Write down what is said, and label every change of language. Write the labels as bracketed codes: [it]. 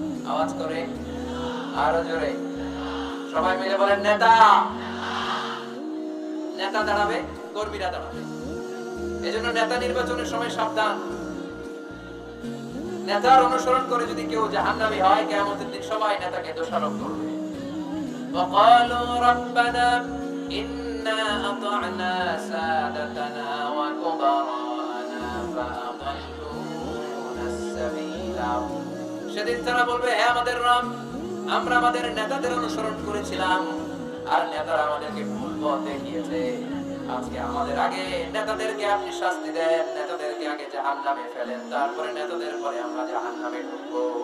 [bn] আওয়াজ করে আরো জোরে সবাই মিলে বলেন নেতা। নেতা দাঁড়াবে, কর্মীরা দাঁড়াবে। এজন্য নেতা নির্বাচনের সময় সাবধান। নেতার অনুসরণ করে যদি কেউ জাহান্নামী হয়, কিয়ামতের দিন সবাই নেতাকে দোষারোপ করবে। [ar] وقالوا ربنا إنا أطعنا سادتنا وكبراءنا فأضلونا السبيل। [bn] সেদিন তারা বলবে, হে আমাদের রব, আমরা আমাদের নেতাদের অনুসরণ করেছিলাম আর নেতারা আমাদেরকে ভুল পথ দেখিয়েছে। আজকে আমাদের আগে নেতাদেরকে আপনি শাস্তি দেন, নেতাদেরকে আগে জাহান্নামে ফেলেন, তারপরে নেতাদের পরে আমরা জাহান্নামে ঢুকবো।